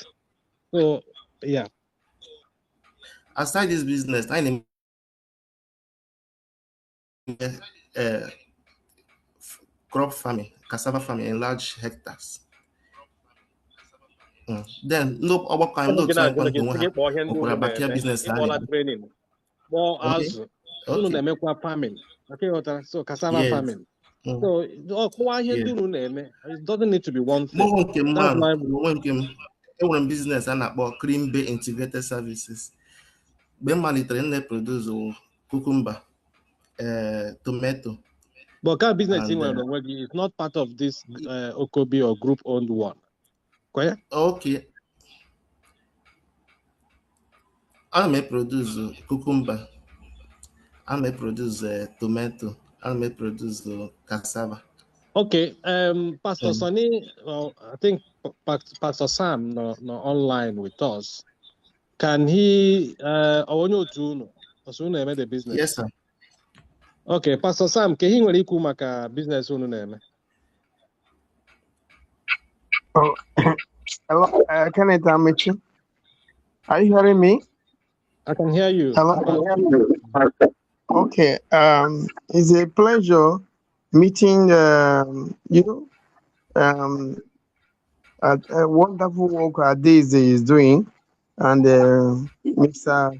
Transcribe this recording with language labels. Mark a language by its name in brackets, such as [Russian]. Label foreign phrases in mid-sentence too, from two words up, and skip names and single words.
[English] So yeah. Aside this business, I need crop farming, cassava farming in large hectares. [Igbo] Then no ọgbakọ anyị n'otu anyị kwado onwe ha ọkwara bakia business ha na-eme. [English] training. More Okay. as Okay. na-emekwa farming. Okay, so cassava Yes. farming. So it doesn't need to be one thing. [Igbo] Mụ nke m [English] That's why [Igbo] onwe nke m enwere m business a na-akpọ Cream Bay Integrated Services. Mgbe m malitere m na-produce cucumber, tomato. [English] but car business And, is not part of this OKOBI or group owned one. Okay. I may produce cucumber. I may produce tomato. I may produce cassava. Okay. Pastor Sonny, I think Pastor Sam no online with us. Can he the business? Yes, sir. Okay, Pastor Sam, can he [Igbo] nwere ikwu maka business unu na-eme? [English] Oh, hello, Kenneth Amichi. Are you hearing me? I can hear you. Hello. Okay. It's a pleasure meeting you. A wonderful work Daisy is doing, and Mr.